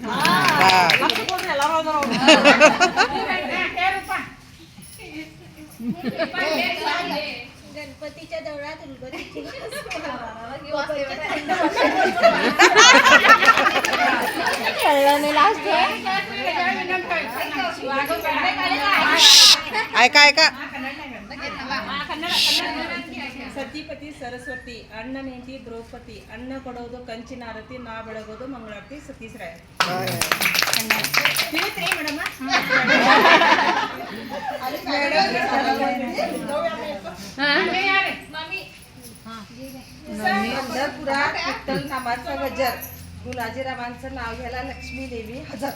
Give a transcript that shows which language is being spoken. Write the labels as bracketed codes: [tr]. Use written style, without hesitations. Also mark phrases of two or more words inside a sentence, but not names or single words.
[mr] गणपतीच्या देवळात ऐका ऐका. [kn] ಸತಿಪತಿ ಸರಸ್ವತಿ ಅಣ್ಣ ನೆಂಟಿ ದ್ರೌಪದಿ ಅನ್ನ ಕೊಡೋದು ಕಂಚಿನ ಆರತಿ ನಾ ಬೆಳಗೋದು ಮಂಗಳಾರತಿ ಸತೀಶ್ರಾಯ. [mr] पंढरपुरात विठ्ठल नामाचा गजर, गुलाजीरावांचं नाव घ्यायला लक्ष्मी देवी हजर.